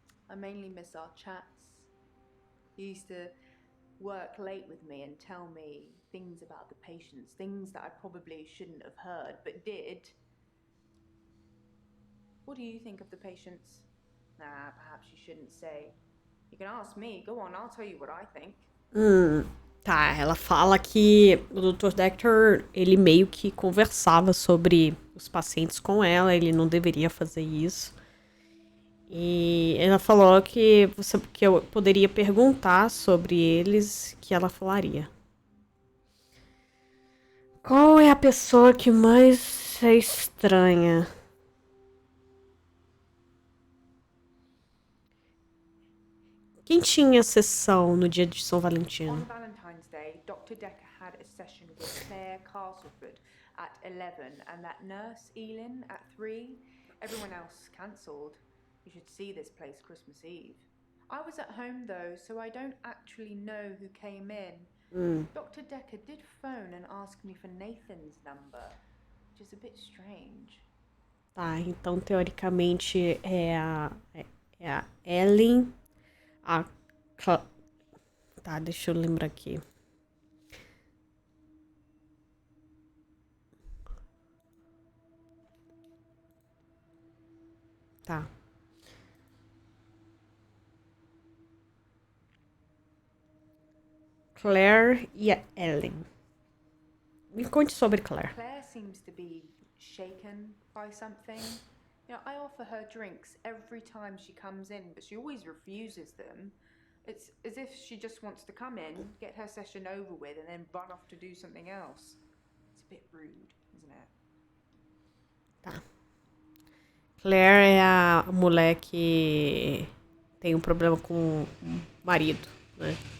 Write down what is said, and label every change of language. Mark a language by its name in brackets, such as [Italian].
[English] I mainly miss our chats. He used to work late with me and tell me things about the patients, things that I probably shouldn't have heard, but did. What do you think of the patients? Nah, perhaps you shouldn't say. You can ask me. Go on, I'll tell you what I think. [Portuguese] Tá, ela fala que o Dr. Dekker, ele meio que conversava sobre os pacientes com ela, ele não deveria fazer isso. E ela falou que eu poderia perguntar sobre eles, que ela falaria. Qual é a pessoa que mais é estranha? Quem tinha sessão no dia de São Valentino? [English] On Valentine's Day, Dr. Dekker had a session with Claire Castleford at 11 and that nurse, Elin, at 3. Everyone else cancelled. You should see this place Christmas Eve. I was at home though, so I don't actually know who came in. Dr. Dekker did phone and ask me for Nathan's number. which is a bit strange. [Portuguese] Tá, então teoricamente é a Ellen, a tá, deixa eu lembrar aqui. Tá. Claire e a Ellen. Me conte sobre Claire. [English] Claire seems to be shaken by something. You know, I offer her drinks every time she comes in, but she always refuses them. It's as if she just wants to come in, get her session over with, and then run off to do something else. It's a bit rude, isn't it? [Portuguese] Tá. Claire é a mulher que tem um problema com o marido, né?